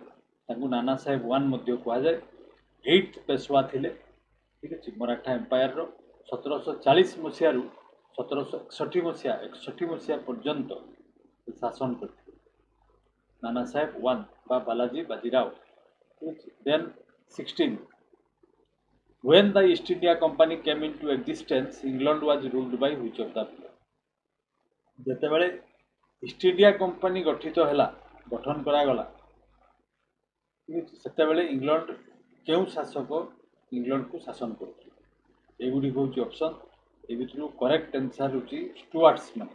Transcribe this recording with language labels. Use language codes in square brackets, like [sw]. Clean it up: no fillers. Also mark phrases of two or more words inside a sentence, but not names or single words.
[or] ତାଙ୍କୁ ନାନା ସାହେବ 1 ମଧ୍ୟ କୁହାଯାଏ। 8th ପେଶୱା ଥିଲେ। ଠିକ୍ ଅଛି, ମରାଠା ଏମ୍ପାୟାରର 1740 ମସିହାରୁ 1761 ମସିହା ପର୍ଯ୍ୟନ୍ତ ଶାସନ କରିଥିଲେ ନାନା ସାହେବ 1 ବା ବାଲାଜୀ ବାଜିରାଓ। ଠିକ୍ ଅଛି, [en] ଦେନ୍ 16 when the East India Company came into existence England was ruled by which of the following। [or] ଯେତେବେଳେ ଇଷ୍ଟ ଇଣ୍ଡିଆ କମ୍ପାନୀ ଗଠନ କରାଗଲା, ଠିକ୍ ଅଛି, ସେତେବେଳେ ଇଂଲଣ୍ଡ କେଉଁ ଶାସକ ଇଂଲଣ୍ଡକୁ ଶାସନ କରୁଥିଲେ, ଏଗୁଡ଼ିକ ହେଉଛି ଅପସନ୍। ଏ ଭିତରୁ [en] correct answer [or] ହେଉଛି ଷ୍ଟୁଆର୍ଟସ ମାନେ।